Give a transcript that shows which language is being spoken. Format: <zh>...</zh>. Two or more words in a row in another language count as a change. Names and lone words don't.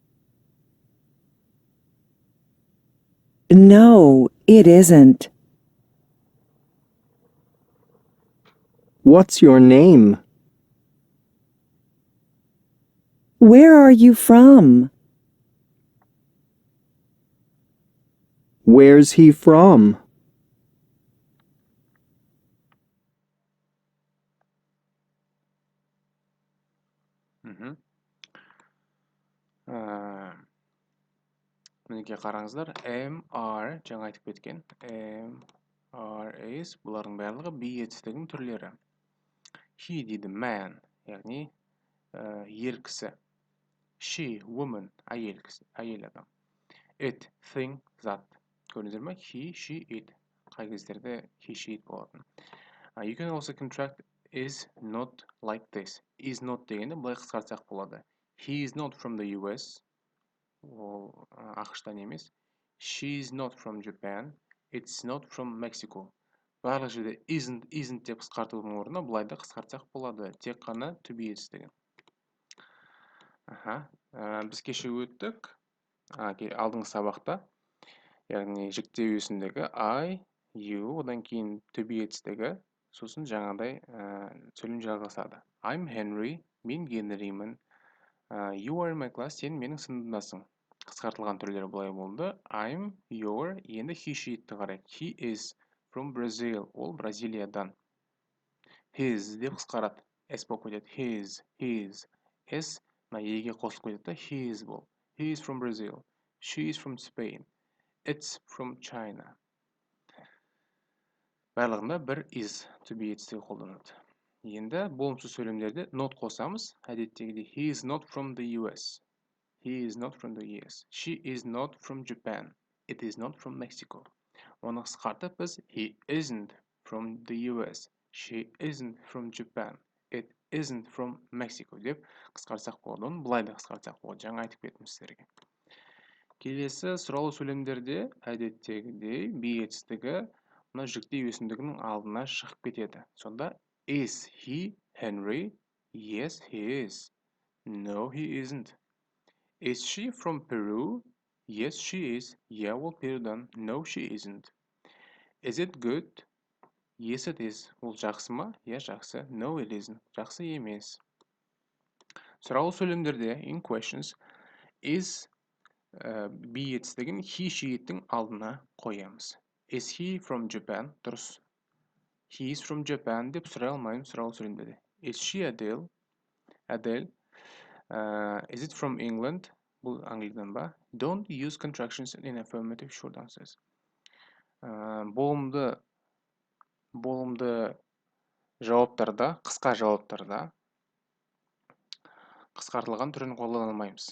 <en>No, it isn't. What's your name? Where are you from? Where's he from?</en> <kk>Мінекей қараңыздар.</kk> <en>Am, are,</en> <kk>жаңа айтып кеткен.</kk> <en>Am, are, is.</en> <kk>Бұлардың барлығы be етістігінің түрлері. He дейді man, яғни ер кісі.</kk> <en>She, woman,</en> <kk>әйел адам.</kk> <en>It, thing,</en> <kk>зат. Көрдіңіздер ме?</kk> <en>He, she, it.</en> <kk>Қай кездерде</kk> <en>he, she, it</en> <kk>болатын.</kk> <en>You can also contract is not like this. Is not</en> <kk>дегенде былай қысқартсақ болады.</kk> <en>He is not from the US.</en> <kk>Ол ақштан емес.</kk> <en>She is not from Japan. It's not from Mexico.</en> <kk>Барлық жерде isn't деп қысқартудың орнына былай да қысқартсақ болады. Тек қана</kk> <en>to be</en> <kk>етістігі. Біз кеше өттік. Алдыңғы сабақта. Яғни жіктеу жүйесіндегі</kk> <en>I, you,</en> <kk>одан кейін</kk> <en>to be</en> <kk>етістігі. Сосын жаңағыдай сөйлем жалғасады.</kk> <en>I'm Henry.</en> <kk>Мен Генримін.</kk> <en>You are in my class.</en> <kk>Сен менің сыныбымдасың. Қысқартылған түрлері былай болды.</kk> <en>I'm your.</en> <kk>Енді</kk> <en>he, she,</en> <kk>itті қарайық.</kk> <en>He is from Brazil.</en> <kk>Ол Бразилиядан. His деп қысқарады. S болып кетеді. His. S еге қосылып кетеді. His бол.</kk> <en>He is from Brazil. She is from Spain. It's from China.</en> <kk>Барлығында бір</kk> <en>is to be</en> <kk>етістігі қолданады. Енді болымсыз сөйлемдерде not қосамыз.</kk> <en>Әдеттегідей he is not from the US. He is not from the US. She is not from Japan. It is not from Mexico.</en> <kk>Оны қысқартып біз</kk> <en>he isn't from the US. She isn't from Japan. It isn't from Mexico</en> <kk>деп қысқартсақ болады. Оны былай да қысқартсақ болады. Жаңа айтып кеттім сіздерге. Келесі сұраулы сөйлемдерде әдеттегідей be етістігі мына жүктеу өсімдігінің алдына шығып кетеді.</kk> <en>Сонда is he Henry? Yes, he is. No, he isn't. Is she from Peru? Yes, she is. Yeah,</en> <kk>ол Перудан.</kk> <en>No, she isn't. Is it good? Yes, it is.</en> <kk>Ол жақсы ма? Я жақсы.</kk> <en>No, it isn't.</en> <kk>Жақсы емес. Сұраулы сөйлемдерде</kk> <en>in questions is be</en> <kk>етістігін he, she-дің алдына қоямыз.</kk> <en>Is he from Japan? Дұрыс. He is from Japan</en> <kk>деп сұрай алмаймын сұраулы сөйлемдерде.</kk> <en>Is she Adele? Adele. Is it from England?</en> <kk>Бұл Англиядан ба?</kk> <en>Don't use contractions in affirmative short answers.</en> <kk>Болымды жауаптарда, қысқа жауаптарда қысқартылған түрін қолдана алмаймыз.</kk>